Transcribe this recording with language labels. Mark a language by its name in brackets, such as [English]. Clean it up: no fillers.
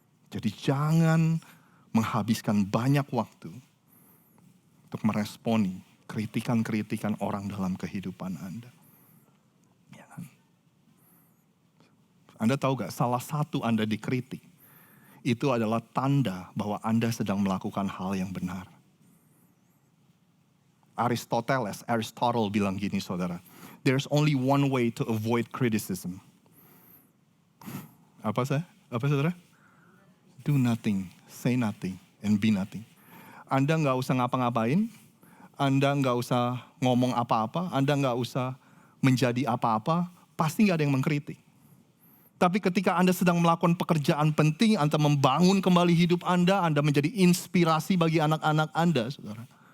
[Indonesian] Jadi jangan menghabiskan banyak waktu untuk meresponi kritikan-kritikan orang dalam kehidupan Anda. Ya kan? Anda tahu gak, salah satu Anda dikritik, itu adalah tanda bahwa Anda sedang melakukan hal yang benar. Aristotle bilang gini, saudara. [English] There's only one way to avoid criticism. [Indonesian] Apa saudara? [English] Do nothing, say nothing, and be nothing. [Indonesian] Anda nggak usah ngapa-ngapain, Anda nggak usah ngomong apa-apa, Anda nggak usah menjadi apa-apa, pasti nggak ada yang mengkritik. Tapi ketika Anda sedang melakukan pekerjaan penting, Anda membangun kembali hidup Anda menjadi inspirasi bagi anak-anak Anda, saudara.